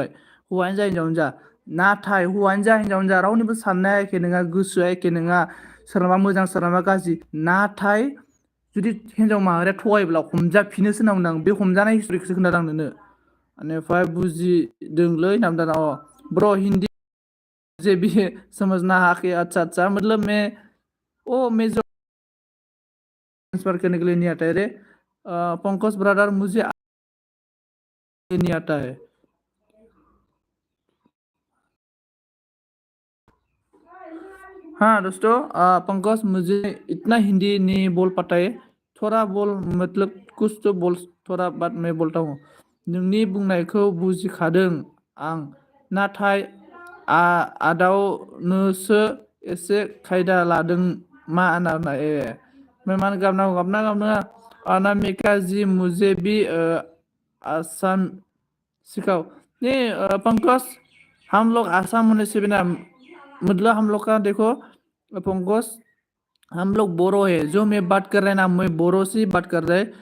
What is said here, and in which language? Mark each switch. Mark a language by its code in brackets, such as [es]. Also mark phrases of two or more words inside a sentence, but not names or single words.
[brx] हौवायानो जा हिनजावानो जा, नाथाय हौवायानो जा हिनजावानो जा रावनिबो साननाया एखे नङा, गोसोआ एखे नङा। सोरनाबा मोजां सोरनाबा गाज्रि। नाथाय जुदि हिन्जाव माहारिया थगायोब्ला हमजाफिनोसो होनना बुंदों आं। बे हमजानाय हिस्ट'रिखौसो खोन्थादों आं नोंनो। बेनिफ्राय बुजिदोंलै नामदाना। [hi] ब्र' हिन्दी जे भी समझना हाके, अच्छा मतलब मैं जो ट्रांसफर करने के लिए नहीं आता है रे पंकज ब्रदर, मुझे नहीं आता है। हाँ दोस्तों, पंकज मुझे इतना हिंदी नहीं बोल पाता है, थोड़ा बोल, मतलब कुछ तो बोल, थोड़ा बात मैं बोलता हूँ। [brx] नोंनि बुंनायखौ बुजिखादों आं, नाथाय आदावनोसो एसे खायदा लादों। मा आना मेहमान गाबना [hi] अनामिका जी मुझे भी आसान सिखाओ। नहीं पंकज, हम लोग आसाम होने से बिना, मतलब हम लोग का देखो पंकज, हम लोग बोरो है, जो मैं बात कर रहे हैं ना, मैं बोरो से बात कर रहे हैं।